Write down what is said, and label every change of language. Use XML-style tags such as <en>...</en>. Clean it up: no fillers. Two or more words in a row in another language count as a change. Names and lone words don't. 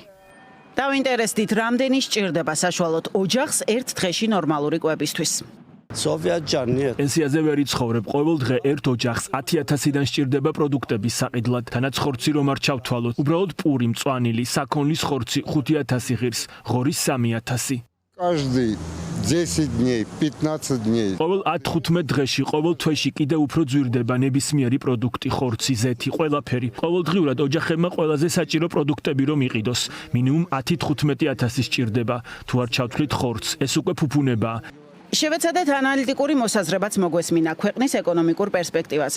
<ka>დავინტერესდით, რამდენი სჭირდება საშუალოდ ოჯახს ერთ დღეში ნორმალური კვებისთვის. პენსიაზე ვერ იცხოვრებ, ყოველ დღე ერთ ოჯახს 10,000-დან სჭირდება პროდუქტების საყიდლად. თანაც ხორცი რომ არ ჩავთვალოთ, უბრალოდ პური, მწვანილი, საქონლის ხორცი 5,000 ღირს, ღორის 3,000.</ka> <ru>Каждый 10 дней, 15 дней.</ru> <ka>ყოველ 10-15 დღეში, ყოველ თვეში კიდევ უფრო ძვირდება ნებისმიერი პროდუქტი, ხორცი, ზეთი, ყველაფერი. ყოველდღიურად ოჯახებმა ყველაზე საჭირო პროდუქტები რომ იყიდოს. მინიმუმ 10-15,000 სჭირდება. თუ არ ჩავთვლით ხორცს, ეს უკვე ფუფუნებაა. შევეცადეთ ანალიტიკური მოსაზრებაც მოგვესმინა ქვეყნის ეკონომიკურ პერსპექტივაზე.</ka>